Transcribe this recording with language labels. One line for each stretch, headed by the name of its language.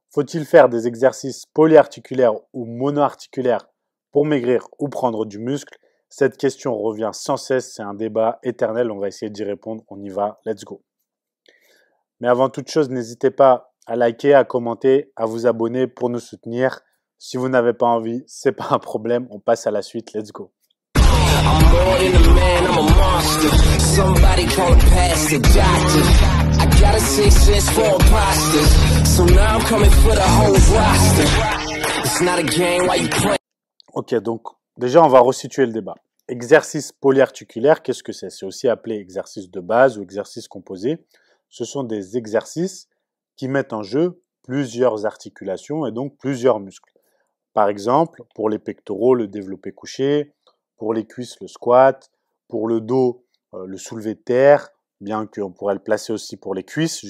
French: Faut-il faire des exercices polyarticulaires ou monoarticulaires pour maigrir ou prendre du muscle? Cette question revient sans cesse, c'est un débat éternel, on va essayer d'y répondre, on y va,
English: let's go.
French: Mais avant toute chose, n'hésitez pas à liker, à commenter, à vous abonner pour nous soutenir. Si vous n'avez pas envie, c'est pas un problème, on passe à la suite,
English: let's go. I'm more than a man, I'm a monster. Somebody call a pastor, doctor. I got a sixth sense for imposters. So now I'm coming for the whole roster. It's not a game, why you play?
French: Ok, donc déjà on va resituer le débat. Exercice polyarticulaire, qu'est-ce que c'est? C'est aussi appelé exercice de base ou exercice composé. Ce sont des exercices qui mettent en jeu plusieurs articulations et donc plusieurs muscles. Par exemple, pour les pectoraux, le développé couché, pour les cuisses, le squat, pour le dos, le soulevé de terre, bien qu'on pourrait le placer aussi pour les cuisses.